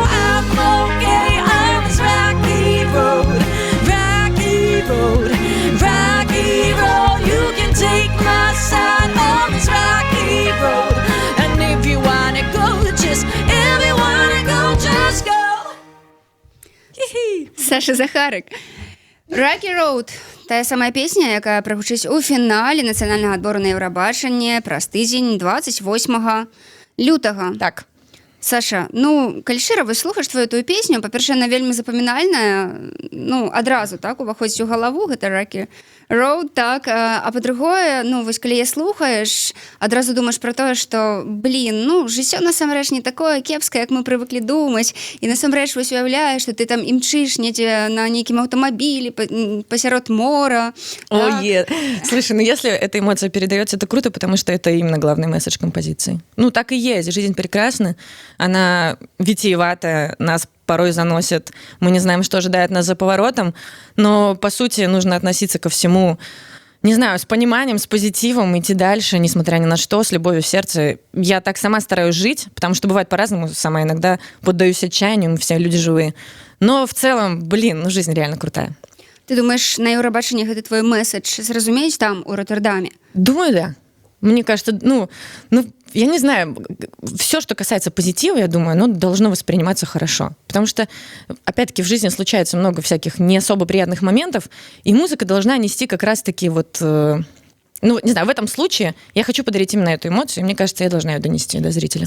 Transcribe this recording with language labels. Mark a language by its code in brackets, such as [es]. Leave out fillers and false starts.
[en] I'm okay on this rocky road, rocky road, rocky road. You can take my side on this rocky road, and if you wanna go, just go. [be] Саша Захарык. Rocky Road. Тая самая песня, якая прагучыць у фінале нацыянальнага адбору на Еўрабачанне праз тыдзень 28 лютага. Так. Саша, ну, калі шчыра выслухаеш твою тую песню, па-першае, она вельмі запамінальная, ну, адразу, так, уваходзіць у галаву, гэта Rocky Road, так, а па-другое, ну, вось калі я слухаеш, адразу думаеш пра тое, што, блін, ну, жыццё насамрэч не такое кепскае, як мы прывыклі думаць, і насамрэч вось уяўляеш, што ты там імчыш недзе на нейкім аўтамабілі пасярод мора. [ru] Ой, слушай, ну если эта эмоция передается, это круто, потому что это именно главный месседж композиции. Ну, так и есть, жизнь прекрасна, она витиеватая, нас порой заносит, мы не знаем, что ожидает нас за поворотом, но, по сути, нужно относиться ко всему, не знаю, с пониманием, с позитивом, идти дальше, несмотря ни на что, с любовью в сердце. Я так сама стараюсь жить, потому что бывает по-разному, сама иногда поддаюсь отчаянию, мы все люди живые. Но в целом, блин, ну жизнь реально крутая. [be] Ты думаешь, на Еўрабачанні гэты твой месседж зразумеюць там, у Роттердаме? [ru] Думаю, да. Мне кажется, ну, я не знаю, все, что касается позитива, я думаю, оно должно восприниматься хорошо. Потому что, опять-таки, в жизни случается много всяких не особо приятных моментов, и музыка должна нести как раз-таки вот Ну, не знаю, в этом случае я хочу подарить именно эту эмоцию, и мне кажется, я должна ее донести до зрителя.